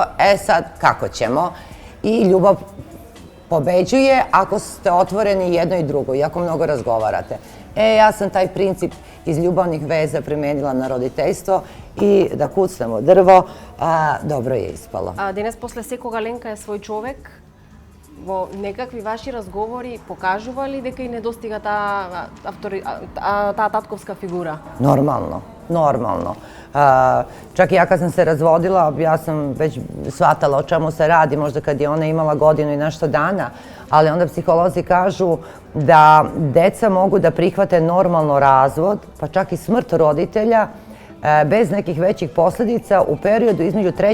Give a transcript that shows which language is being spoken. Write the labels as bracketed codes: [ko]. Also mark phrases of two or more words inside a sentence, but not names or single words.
[sr] Sad, kako ćemo? I ljubav pobeđuje ako ste otvoreni jedno i drugo i ako mnogo razgovarate. Ja sam taj princip iz ljubavnih veza primenila na roditeljstvo i da kucnemo drvo, dobro je ispalo. [mk] Денес после секога Ленка е свој човек, во некакви ваши разговори покажува ли дека и недостига таа татковска фигура? [sr] Normalno. normalno. Čak i ja kad sam se razvodila, ja sam već shvatala o čemu se radi, možda kad je ona imala godinu i nešto dana, ali onda psiholozi kažu da deca mogu da prihvate normalno razvod, pa čak i smrt roditelja, bez nekih većih posljedica u periodu između 3.